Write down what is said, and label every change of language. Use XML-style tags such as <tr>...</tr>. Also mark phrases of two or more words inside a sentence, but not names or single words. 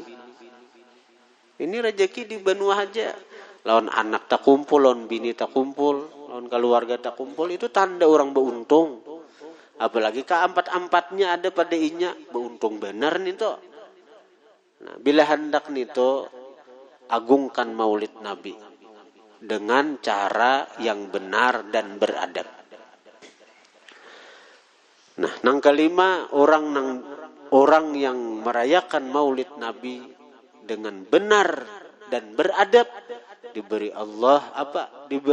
<bjn>Ini rezeki di benua aja. Lawan anak tak kumpul, lawan bini tak kumpul, lawan keluarga tak kumpul, itu tanda orang beruntung. Apalagi keempat-empatnya ada pada inya, beruntung benar nih toh. Nah, bila hendak nito agungkan maulid Nabi dengan cara yang benar dan beradab. Nah, nang kelima, orang yang merayakan maulid Nabi dengan benar dan beradab diberi Allah apa?</bjn>